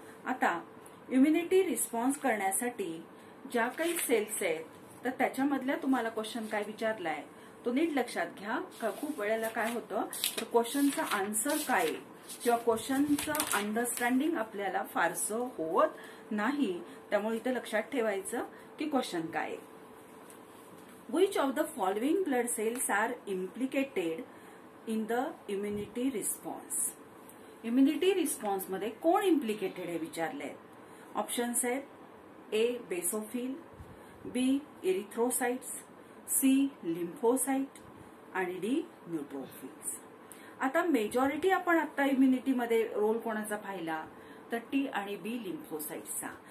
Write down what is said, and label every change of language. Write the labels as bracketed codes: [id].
[mr] आता immunity response करण्यासाठी ज्या काही सेल्स आहेत तर त्याच्यामधल्या तुम्हाला क्वेश्चन काय विचारलाय तो नीट लक्षात घ्या. खूप वेळेला काय होतं तर क्वेश्चनचा आन्सर काय किंवा क्वेश्चनचं अंडरस्टँडिंग आपल्याला फारसं होत नाही, त्यामुळे इथे लक्षात ठेवायचं की क्वेश्चन काय. [en] Which of the following blood cells are implicated in the immunity response? [mr] Immunity response मध्ये कोण इम्प्लिकेटेड आहे विचारले. ऑप्शन्स आहेत A basophil, B erythrocytes, C lymphocyte आणि D न्यूट्रोफिल्स. आता मेजॉरिटी आपण आता इम्युनिटी मध्ये रोल कोणाचा पाहिला तर T आणि B लिम्फोसाइट्सचा.